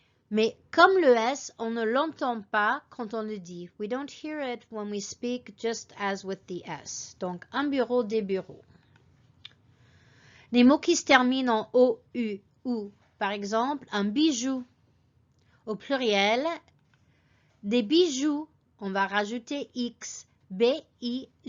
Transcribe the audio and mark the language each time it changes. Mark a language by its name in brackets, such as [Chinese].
[French] Mais comme le S, on ne l'entend pas quand on le dit. [English] We don't hear it when we speak, just as with the S. [French] Donc, un bureau, des bureaux. Les mots qui se terminent en O-U, ou, par exemple, un bijou. Au pluriel, des bijoux, on va rajouter X. B-I-J-O-U-X.